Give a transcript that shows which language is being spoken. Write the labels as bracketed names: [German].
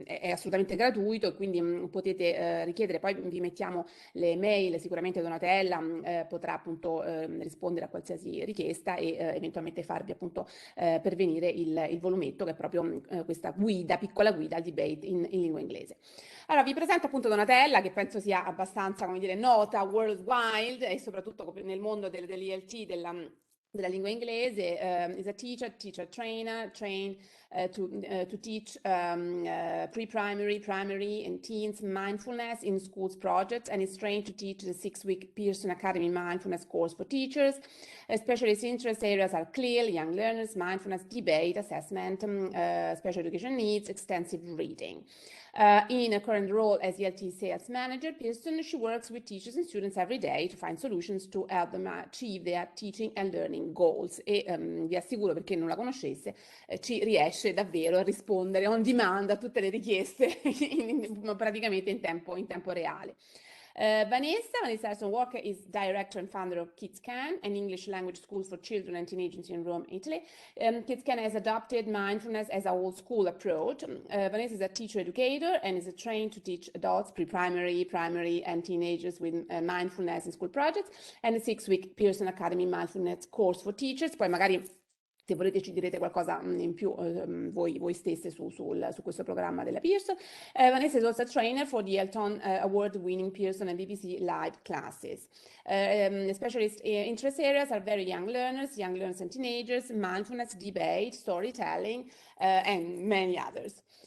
[Italian] assolutamente gratuito, e quindi potete richiedere, poi vi mettiamo le mail, sicuramente Donatella potrà appunto rispondere a qualsiasi richiesta e eventualmente farvi appunto pervenire il volumetto, che è proprio questa guida, piccola guida al debate in lingua inglese. Allora, vi presento appunto Donatella, che penso sia abbastanza, come dire, nota worldwide, e soprattutto nel mondo dell'ILT, della lingua inglese. [English] Is a teacher trainer, trained to teach pre-primary, primary and teens mindfulness in schools projects, and is trained to teach the 6-week Pearson Academy mindfulness course for teachers. Specialist interest areas are CLIL, young learners, mindfulness, debate, assessment, special education needs, extensive reading. In a current role as ELT sales manager, Pearson, she works with teachers and students every day to find solutions to help them achieve their teaching and learning goals. [Italian] E vi assicuro, perché non la conoscesse, ci riesce davvero a rispondere on demand a tutte le richieste praticamente in tempo reale. [English] Vanessa Harrison Walker is director and founder of KidsCan, an English language school for children and teenagers in Rome, Italy. KidsCan has adopted mindfulness as a whole school approach. Vanessa is a teacher educator and is trained to teach adults, pre-primary, primary and teenagers with mindfulness in school projects, and a 6-week Pearson Academy mindfulness course for teachers. [Italian] Poi magari, se volete, ci direte qualcosa in più voi stesse su questo programma della Pearson. [English] Vanessa is also a trainer for the Elton award-winning Pearson and BBC live classes. Specialist interest areas are very young learners and teenagers, mindfulness, debate, storytelling, and many others.